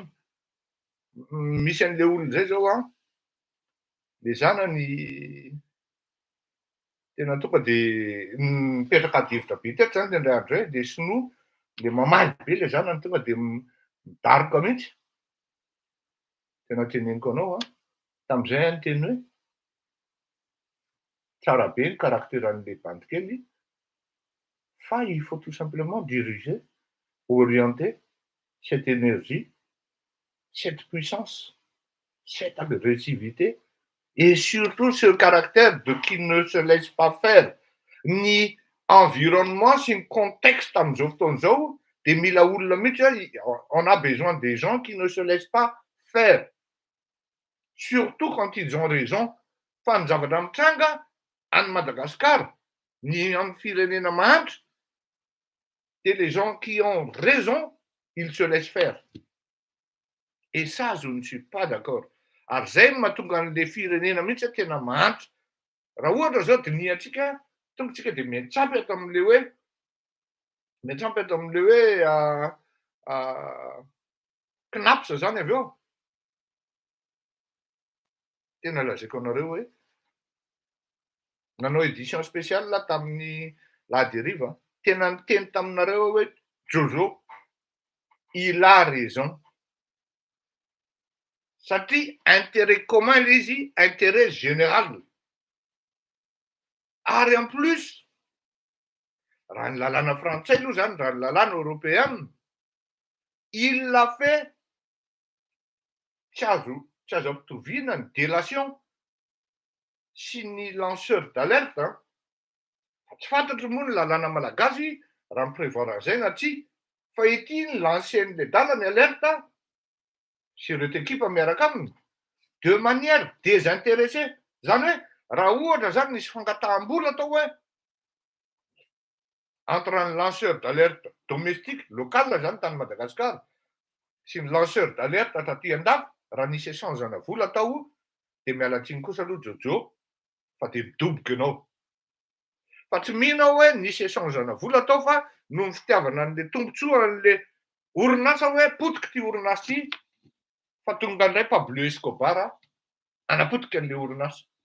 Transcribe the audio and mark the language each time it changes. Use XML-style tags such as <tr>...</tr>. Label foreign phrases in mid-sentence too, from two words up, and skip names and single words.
<mg>Misy an'le olona zay zao a, le zanany tena tonga dia mipetraka adihevitra be teto zany indray andro zay, dia sinoa, le mamaly be le zanany tonga dia midaroka mihitsy. Tena teneniko anao a, tamin'izay any teny hoe tsara be ny karakteran'le bandikely,</mg> <fr>fa il faut tout simplement diriger, orienter cette énergie, cette puissance, cette agressivité, et surtout ce caractère de qui ne se laisse pas faire.</fr> <mg>Ny environnement sy ny contexte amin'izao fotoan'izao dia mila olona mihitsy,</mg> <fr>on a besoin des gens qui ne se laissent pas faire. Surtout quand ils ont raison.</fr> <mg>Fa ny zavatra mitranga any Madagascar, ny amin'ny firenena mahantra,</mg> <fr>et les gens qui ont raison, ils se laissent faire. Et ça, je ne suis pas d'accord.</fr> <mg>Ary zay no mahatonga an'le firenena mihitsy tena mahantra. Raha ohatra zao dia ny antsika, tonga tsika dia miantsampy ato amin'le hoe, miantsampy ato amin'le hoe CNAPS zany avy eo. Tena lazaiko anareo hoe nanao</mg> <fr>édition spéciale</fr> <mg>tamin'ny lahady hariva, tena niteny taminareo hoe Jojo,</mg> <fr>il a raison.</fr> <mg>Satria</mg> <fr>intérêt commun</fr> <mg>ilay izy,</mg> <fr>intérêt général.</fr> <mg>Ary</mg> <fr>en plus,</fr> <mg>raha ny lalàna frantsay aloha zany, raha ny lalàna européenne,</mg> <fr>il l'a fait</fr> <mg>tsy azo ampitoviana ny délation sy ny</mg> <fr>lanceur d'alerte.</fr> <mg>Tsy fantatro moa ny lalàna malagasy raha miprévoir an'izay na tsia, fa ity ny lancen'le dala ny alerte sy ireo équipe miaraka aminy</mg> <fr>de manière désintéressée.</fr> <mg>Zany hoe raha ohatra zany nisy fangataham-bola atao hoe</mg> <fr>entre un lanceur d'alerte domestique local</fr> <mg>zany tany Madagascar sy ny</mg> <fr>lanceur d'alerte</fr> <mg>taty an-dafy, raha nisy échange-na vola atao dia miala-tsiny kosa aloha Jojo, fa dia midoboka ianao. Fa tsy mino aho hoe nisy échange-na vola atao fa noho ny fitiavana an'le tombontsoa an'le orinasa hoe potika ity orinasa ity, fa tonga indray Pablo Escobar anapotika an'le orinasa.</mg>